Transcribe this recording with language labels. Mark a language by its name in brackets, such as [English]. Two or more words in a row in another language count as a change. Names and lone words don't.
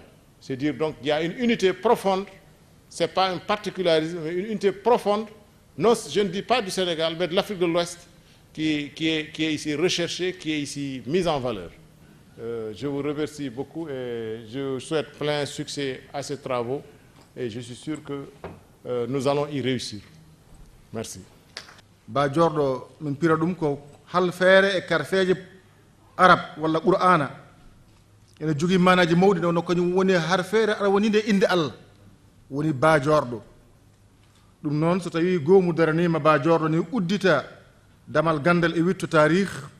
[French] C'est-à-dire donc qu'il y a une unité profonde, ce n'est pas un particularisme, mais une unité profonde, non, je ne dis pas du Sénégal, mais de l'Afrique de l'Ouest, qui est ici recherchée, qui est ici mise en valeur. Je vous remercie beaucoup et je souhaite plein succès à ces travaux et je suis sûr que nous allons y réussir. Merci. [Fula] Ba jorɗo min pira ɗum ko halfeere e karfeeje arab walla qur'ana ene jogii manaji mawɗi no kañum woni harfeere aɗa woni nde inde Allah woni ba jorɗo ɗum noon so tawi goomu daranima ba jorɗo ni uddita damal gandal e witto tarih